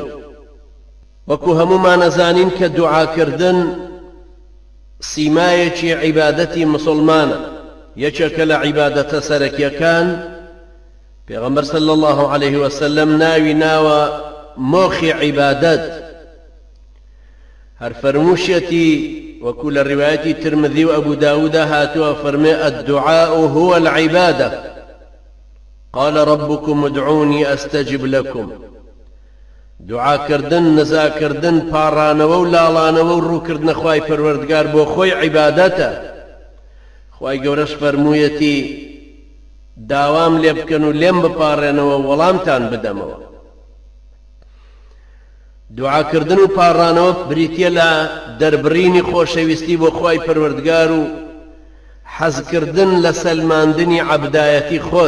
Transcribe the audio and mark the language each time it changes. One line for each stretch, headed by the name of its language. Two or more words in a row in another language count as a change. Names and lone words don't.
Central Kurdish: وەکو هەمومان ئەزانین کە دوعاکردن سیمایەکی عیبادەتی مسلمانە، یەکێکە لە عیبادەتە سەرەکیەکان. پێغەمبەر
Arabic: صلی الله عليه وسلم
Central Kurdish: ناوی ناوە مۆخی عیبادەت. هەر فەرمووشێتی وەکو لە ڕیوایەتی ترمذی و ئەبوو داوودە هاتووە فەرمێ
Arabic: الدعاء هو العبادة قال ربكم ادعوني استجب لكم.
Central Kurdish: دوعاکردن، نزاکردن، پاڕانەوە و لاڵانەوە و ڕووکردنە خوای پەروەردگار بۆ خۆی عیبادەتە. خوای گەورەش فەرموویەتی داوام لێ بکەن و لێم بپاڕێنەوە وەڵامتان بدەمەوە. دوعاکردن و پاڕانەوە بریتیە لە دەربڕینی خۆشەویستی بۆ خوای پەروەردگار و حەزکردن لە سەلماندنی عەبدایەتی خۆت.